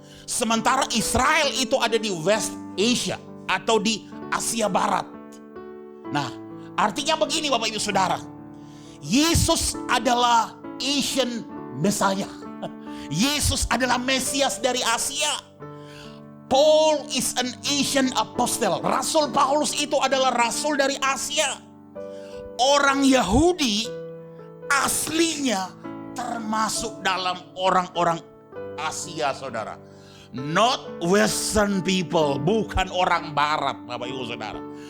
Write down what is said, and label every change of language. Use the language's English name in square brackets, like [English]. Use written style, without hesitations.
[Indonesian] Sementara Israel itu ada di West Asia atau di Asia Barat. Nah, artinya begini Bapak Ibu Saudara. Yesus adalah [English] Asian Messiah. [Indonesian] Yesus adalah Mesias dari Asia. [English] Paul is an Asian apostle. [Indonesian] Rasul Paulus itu adalah rasul dari Asia. Orang Yahudi aslinya termasuk dalam orang-orang Asia, saudara. [English] Not Western people, [Indonesian] bukan orang Barat, Bapak Ibu Saudara.